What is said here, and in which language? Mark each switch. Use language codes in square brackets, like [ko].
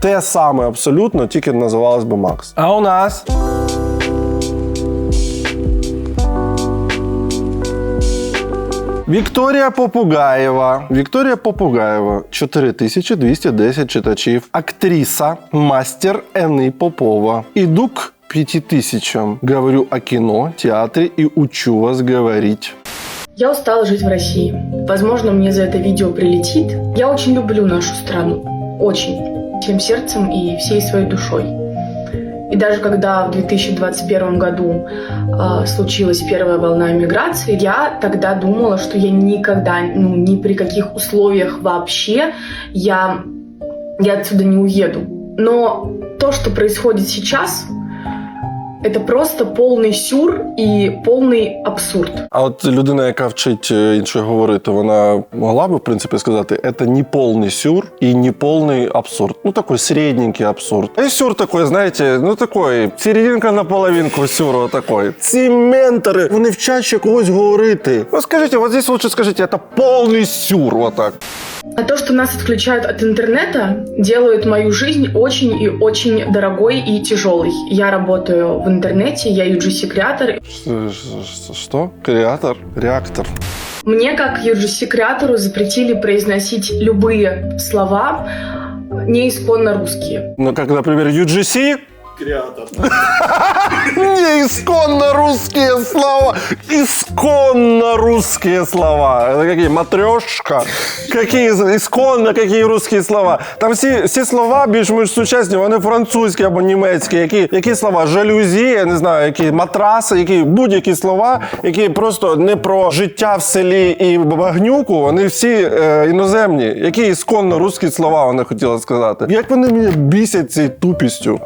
[uk] Те саме абсолютно, тільки називалось би Макс. А у нас... Вікторія Попугаєва, 4210 читачів, актриса, мастер Энни Попова. [ru] Иду к 5000, говорю о кино, театре и учу вас говорить. Я устала жить в России. Возможно, мне за это видео прилетит. Я очень люблю нашу страну. Очень. Всем сердцем и всей своей душой. И даже когда в 2021 году случилась первая волна эмиграции, я тогда думала, что я никогда, ни при каких условиях вообще я отсюда не уеду. Но то, что происходит сейчас, это просто [uk] повний сюр і повний абсурд. А от людина, яка вчить іншою говорити, вона могла би, в принципі, сказати, це не повний сюр і не повний абсурд. [ru] Такой середненький абсурд. І сюр такой, знаєте, такой, серединка на половинку сюру такой. [uk] Ці ментори, вони вчать ще когось говорити. Скажіть, [ru] вот здесь лучше [uk] скажіть, це повний сюр, вот так. [ru] А то, что нас отключают от интернета, делает мою жизнь очень и очень дорогой и тяжелой. Я работаю в интернете, я UGC-креатор. Что? Креатор? Реактор. Мне, как UGC-креатору, запретили произносить любые слова не исконно русские. Как, например, UGC? Креатор. Не исконно русские слова. Исконно русские слова. Это какие? Матрешка? Какие исконно, какие русские слова? [uk] Там всі слова більш-менш сучасні, вони французькі або німецькі. Які слова? Жалюзі, я не знаю, які матраси, будь-які слова, які просто не про життя в селі і багнюку, вони всі іноземні. Які ісконно русські слова вона хотіла сказати. Як вони мене бісять цією тупістю?